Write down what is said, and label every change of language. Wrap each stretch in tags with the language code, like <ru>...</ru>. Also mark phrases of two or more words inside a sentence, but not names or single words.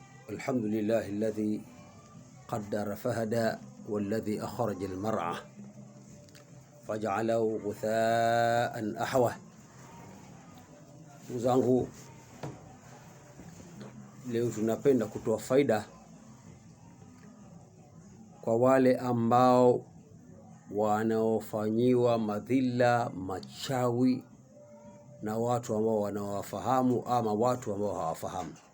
<ar>الحمد لله الذي قدر فهدى والذي أخرج المرعى فجعله غثاء أحوى.</ar> <sw>Zangu, leo tunapenda kutoa faida kwa wale ambao wanaofanyiwa madhila, machawi na watu ambao wanawafahamu ama watu ambao hawafahamu.</sw>